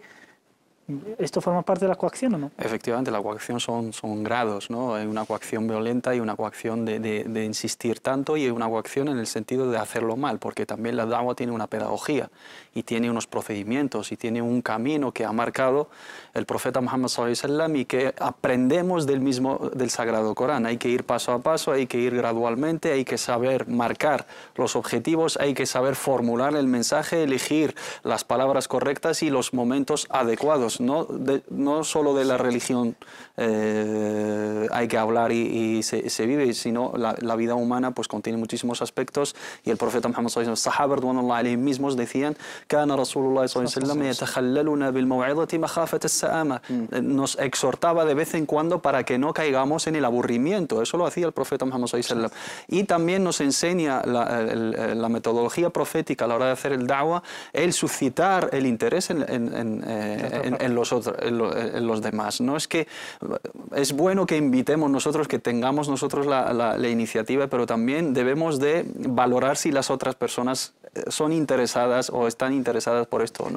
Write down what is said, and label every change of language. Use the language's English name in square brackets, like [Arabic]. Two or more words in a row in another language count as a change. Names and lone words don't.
[Spanish] ¿Esto forma parte de la coacción o no? Efectivamente, la coacción son grados, ¿no? Hay una coacción violenta y una coacción de insistir tanto, y hay una coacción en el sentido de hacerlo mal, porque también la da'wah tiene una pedagogía y tiene unos procedimientos y tiene un camino que ha marcado el profeta Muhammad [Arabic] صلى الله عليه وسلم [Spanish] y que aprendemos del Sagrado Corán. Hay que ir paso a paso, hay que ir gradualmente, hay que saber marcar los objetivos, hay que saber formular el mensaje, elegir las palabras correctas y los momentos adecuados. No solo de la religión hay que hablar y se vive, sino la vida humana pues contiene muchísimos aspectos, y el profeta Muhammad [Arabic] صلى الله عليه وسلم, [Spanish] los sahabas alayhim mismos decían, [Arabic] كان رسول الله صلى الله عليه وسلم يتخولنا بالموعظة مخافة السآمة, [Spanish] nos exhortaba de vez en cuando para que no caigamos en el aburrimiento. Eso lo hacía el profeta Muhammad [Arabic] صلى الله عليه وسلم, [Spanish] y también nos enseña la metodología profética a la hora de hacer el da'wah, el suscitar el interés en los demás. No es que es bueno que invitemos nosotros, que tengamos nosotros la iniciativa, pero también debemos de valorar si las otras personas son interesadas o están interesadas por esto o no.